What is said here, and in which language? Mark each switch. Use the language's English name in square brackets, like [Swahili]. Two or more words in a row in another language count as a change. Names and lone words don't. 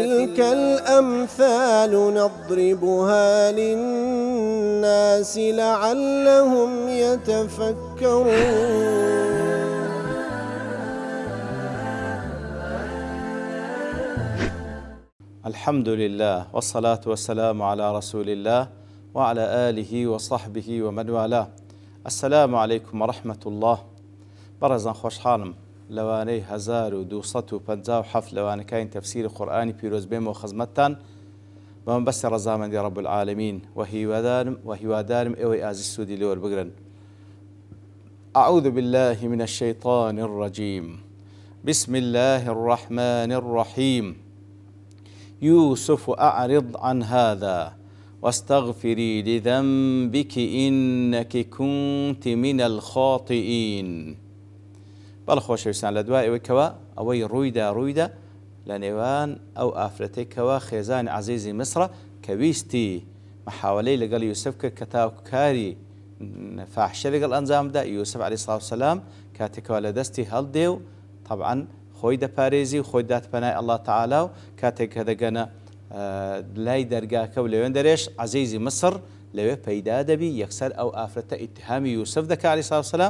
[Arabic] وتلك الأمثال نضربها للناس لعلهم يتفكرون. الحمد لله والصلاة والسلام على رسول الله وعلى آله وصحبه ومن والاه. السلام عليكم ورحمة الله. [Central Kurdish] برزان خوشحالم لوانەی 1257 لەوانەکانی تەفسیری قورئانی پیرۆز بێمەوە خزمەتتان بەمە بەستی ڕەزامەندی [Arabic] رب العالمین [Central Kurdish] وهیوادارم ئێوەی ئازیز سوودی لێوە بگرن. [Arabic] أعوذ بالله من الشيطان الرجيم. بسم الله الرحمن الرحيم. يوسف أعرض عن هذا واستغفري لذنبك إنك كنت من الخاطئين. [Central Kurdish] بەڵە خۆشەویستان لە دوای ئەوەی کەوە ئەوەی ڕوویدا لە نێوان ئەو ئافرەتەی کەوە خێزانی عەزیزی میسرە کە ویستی محاولەی لەگەڵ یوسف کرد کە تاوکاری فاحشە لەگەڵ ئەنجامدا. یوسف [Arabic] عەلەیهی سڵاو وسەلام [Central Kurdish] کاتێکەوە لە دەستی هەڵدێ و طبعاً خۆی دەپارێزی و خۆی داتپەنای [Arabic] ئەڵڵا تەعالا [Central Kurdish] و کاتێک کە دەگەنە لای دەرگاکە و لەوێن دەرێش عەزیزی میسر لەوێ پەیدا دەبی یەکسەر ئەو ئافرەتە ئیتهامی یوسف دەکا [Arabic] عەلەیهی سڵاو وسەلام.